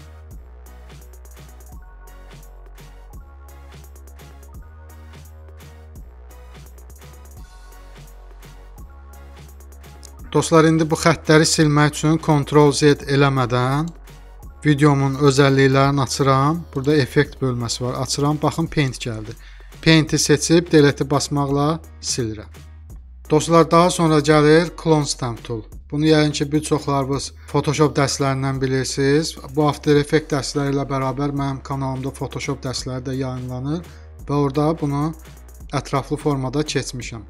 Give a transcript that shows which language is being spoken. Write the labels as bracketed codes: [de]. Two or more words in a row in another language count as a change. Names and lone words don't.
[az] Dostlar, indi bu xəttləri silmək üçün Ctrl Z eləmədən videomun özəlliklərini açıram. Burada effekt bölməsi var. Açıram, baxın Paint gəldi. Paint-i seçib Delete-i basmaqla silirəm. Dostlar, daha sonra gəlir Clone Stamp Tool. Bunu yəqin ki, bir çoxlarınız Photoshop dərslərindən bilirsiniz. Bu After Effects dərsləri ilə bərabər mənim kanalımda Photoshop dərsləri də yayınlanır və orada bunu ətraflı formada keçmişəm.